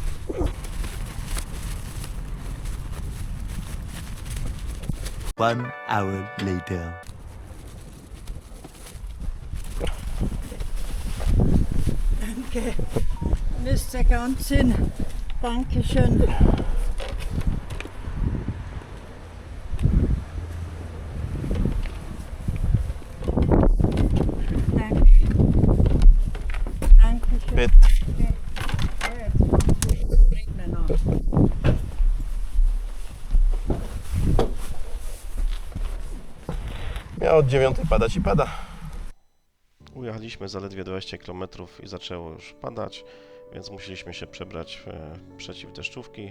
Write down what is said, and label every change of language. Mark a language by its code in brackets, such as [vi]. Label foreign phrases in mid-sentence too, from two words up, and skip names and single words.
[en] One hour later. [de] Danke, Mr. Gansin. Dankeschön. Danke. Dankeschön. Bitte. Regnet noch. [pl] Miało od 9 padać i pada. Ujechaliśmy zaledwie 20 km i zaczęło już padać, więc musieliśmy się przebrać w przeciwdeszczówki.